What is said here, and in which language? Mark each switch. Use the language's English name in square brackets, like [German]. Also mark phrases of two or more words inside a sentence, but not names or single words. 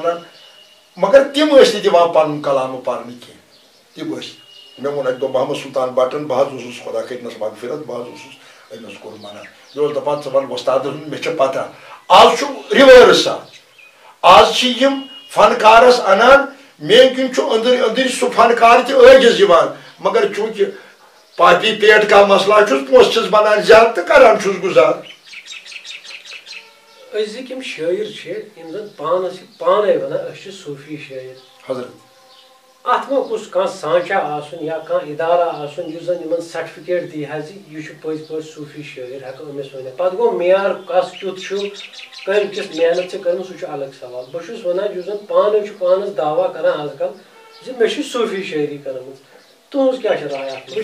[Kashmiri] ونان مگر تِم ٲسۍ نہٕ دِوان پنُن کلامہٕ پرنہٕ کینٛہہ تِم ٲسۍ مےٚ ووٚن اکہِ دۄہ محمد سلطان بٹن بہٕ حظ اوسُس خۄدا کٔرۍنس مغفرت بہٕ حظ اوسُس أمِس کوٚر منع مےٚ اوس دپان ژٕ وَن وۄستادس مےٚ چھِ پتہ آز چھُ رِوٲرٕس آز چھِ یِم فنکارس انان میٲنۍ کِنۍ چھُ أنٛدٕرۍ أنٛدٕرۍ سُہ فنکار تہِ عٲجِز یِوان مگر چوٗنٛکہِ [Urdu] پاپی پیٹ کا مسلہ [Kashmiri] چھُس پونٛسہٕ چھِس بنان زیادٕ تہٕ کران چھُس گُزار أزِکۍ یِم شٲعر چھِ یِم زن پانس چھِ پانے ونان أسۍ چھِ صوٗفی شٲعر حضرت اتھ منٛز گوٚژھ کانٛہہ سانچا آسُن یا کانٛہہ اِدارا آسُن یُس زن یِمن سرٹِفکیٹ دی حظ یہِ چھُ پٔزۍ پٲٹھۍ صوٗفی شٲعر ہٮ۪کو أمِس ؤنِتھ پتہٕ گوٚو معیار کس کیُتھ چھُ کٔمۍ کِژھ محنت چھِ کٔرمٕژ سُہ چھُ الگ سوال بہٕ چھُس ونان یُس زن پانے چھُ پانس دعوا کران آز کل زِ مےٚ چھِ صوٗفی شٲعری کٔرمٕژ تُہنٛز کیٛاہ چھِ راے اتھ